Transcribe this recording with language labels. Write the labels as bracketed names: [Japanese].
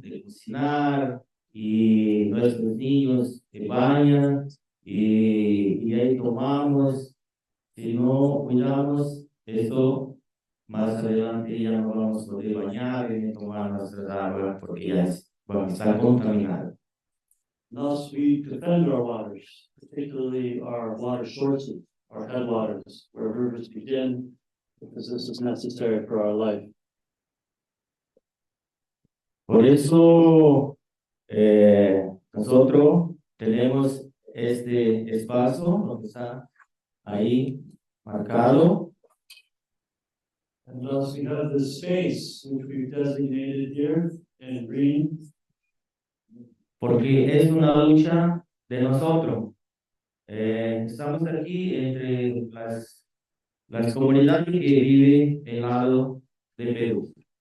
[Spanish] De cocinar, y nuestros niños se bañan, y de ahí tomamos. Si no cuidamos esto, más adelante ya no vamos a poder bañar y ni tomar nuestras aguas porque ya van a estar contaminadas. [English] Thus, we defend our waters, particularly our water sources, our headwaters, where rivers begin, because this is necessary for our life. [Spanish] Por eso nosotros tenemos este espacio, lo que está ahí marcado. [English] And thus, we have this space which we've designated here in green. [Spanish] Porque es una lucha de nosotros. Estamos aquí entre las comunidades que viven en el lado de Perú.